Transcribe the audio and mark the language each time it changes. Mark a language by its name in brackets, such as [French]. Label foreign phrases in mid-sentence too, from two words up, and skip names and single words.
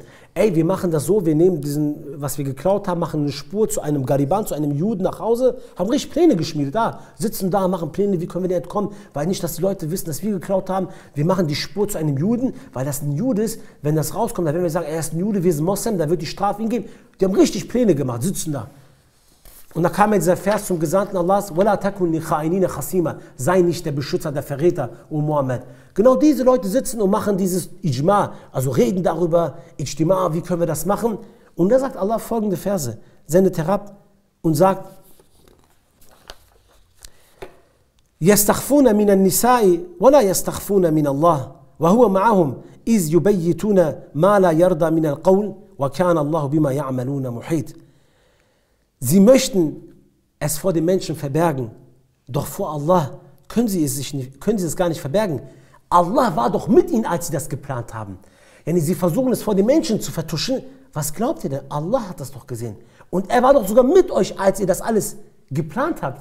[German] Ey, wir machen das so, wir nehmen diesen, was wir geklaut haben, machen eine Spur zu einem Gariban, zu einem Juden nach Hause, haben richtig Pläne geschmiedet, sitzen da, machen Pläne, wie können wir denn entkommen, weil nicht, dass die Leute wissen, dass wir geklaut haben. Wir machen die Spur zu einem Juden, weil das ein Jude ist. Wenn das rauskommt, dann werden wir sagen, er ist ein Jude, wir sind Moslem, dann wird die Strafe ihm geben. Die haben richtig Pläne gemacht, sitzen da. Und da kam dieser Vers zum Gesandten Allahs, [Arabic] وَلَا تَكُنْ لِخَائِنِينَ خَصِيمًا, [German] sei nicht der Beschützer, der Verräter, O Muhammad. Genau diese Leute sitzen und machen dieses Ijma, also reden darüber, Ijtima, wie können wir das machen? Und da sagt Allah folgende Verse, sendet herab und sagt, [Arabic] يَسْتَخْفُونَ مِنَ النِّسَاءِ وَلَا يَسْتَخْفُونَ مِنَ اللَّهِ وَهُوَ مَعَهُمْ إِذْ يُبَيِّتُونَ مَا لَا يَرْضَى مِنَ الْقَوْلِ وَكَانَ اللَّهُ بِمَا يَعْمَلُونَ مُحِيطًا. [German] Sie möchten es vor den Menschen verbergen, doch vor Allah können sie es gar nicht verbergen. Allah war doch mit ihnen, als sie das geplant haben. Sie versuchen es vor den Menschen zu vertuschen. Was glaubt ihr denn? Allah hat das doch gesehen. Und er war doch sogar mit euch, als ihr das alles geplant habt.